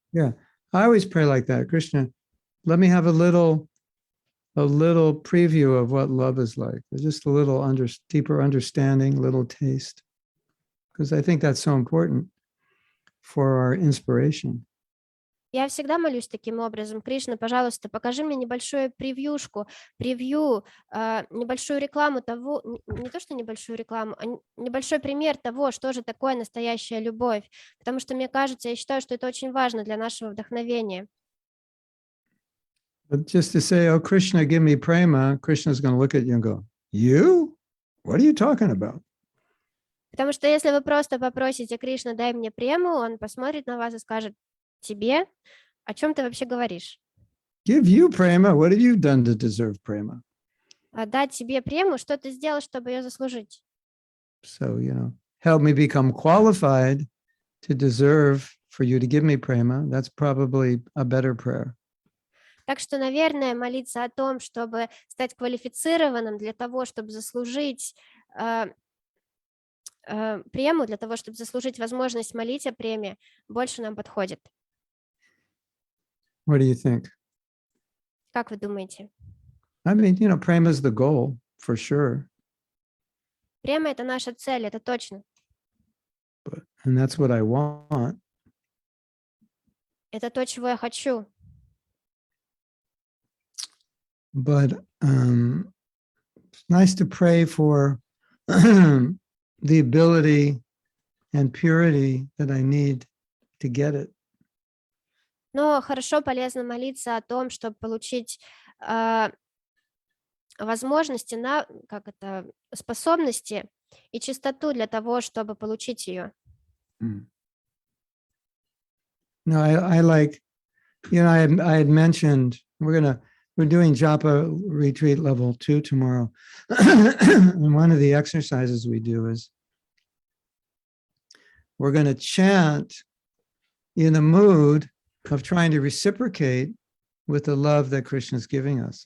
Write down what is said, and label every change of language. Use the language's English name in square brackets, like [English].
[English] Yeah, I always pray like that. Krishna, let me have a little preview of what love is like, just a little deeper understanding, little taste, because I think that's so important for our inspiration. [Russian] Я всегда молюсь таким образом. Кришна, пожалуйста, покажи мне небольшую превью, небольшую рекламу того, не то что небольшую рекламу, а небольшой пример того, что же такое настоящая любовь. Потому что мне кажется, я считаю, что это очень важно для нашего вдохновения. [English] But just to say, oh, Krishna, give me prema, Krishna's going to look at you and go, you? What are you talking about? [Russian] Потому что если вы просто попросите Кришна, дай мне прему, он посмотрит на вас и скажет, тебе? О чем ты вообще говоришь? [English] Give you prema? What have you done to deserve prema? [Russian] Дать тебе прему, что ты сделал, чтобы ее заслужить? [English] So, help me become qualified to deserve for you to give me prema. That's probably a better prayer. [Russian] Так что, наверное, молиться о том, чтобы стать квалифицированным для того, чтобы заслужить прему, для того, чтобы заслужить возможность молить о преме, больше нам подходит. [English] What do you think? [Russian] Как вы думаете? [English] I mean, prema is the goal for sure. [Russian] Према — это наша цель, это точно. [English] And that's what I want. [Russian] Это то, чего я хочу. [English] But it's nice to pray for the ability and purity that I need to get it. [Russian] Но хорошо, полезно молиться о том, чтобы получить возможности, способности и чистоту для того, чтобы получить ее. [English] No, I like, I had mentioned we're doing Japa retreat level 2 tomorrow. And one of the exercises we do is we're going to chant in the mood of trying to reciprocate with the love that Krishna is giving us.